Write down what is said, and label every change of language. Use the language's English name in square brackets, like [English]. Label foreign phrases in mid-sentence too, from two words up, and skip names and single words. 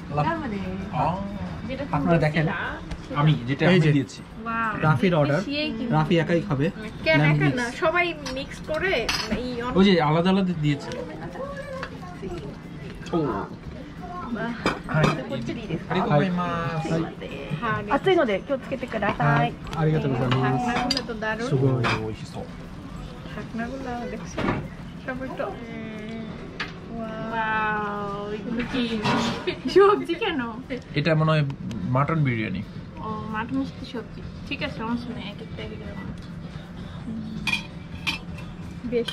[Bangla] আপনারা দেখেন আমি যেটা এই আমি যে দিয়েছি রাফির অর্ডার, রাফি একাই খাবে। কেন একা না, সবাই মিক্স করে এই ওই যে আলাদা আলাদা দিয়েছে। ও [Japanese] はい ありがとう熱いので気をつけてください。ありがとうございます. [Bangla] ঢাকনাগুলো তো দারুণ। সুগোই। ঢাকনাগুলো দেখছো সব একটু ওয়াও, এগুলো কি সবজি কেন? এটা মনে হয় মাটন বিরিয়ানি। ও মাটন মিষ্টি সবজি, ঠিক আছে সমস্যা নেই, এক একটা এক একটা বেশি।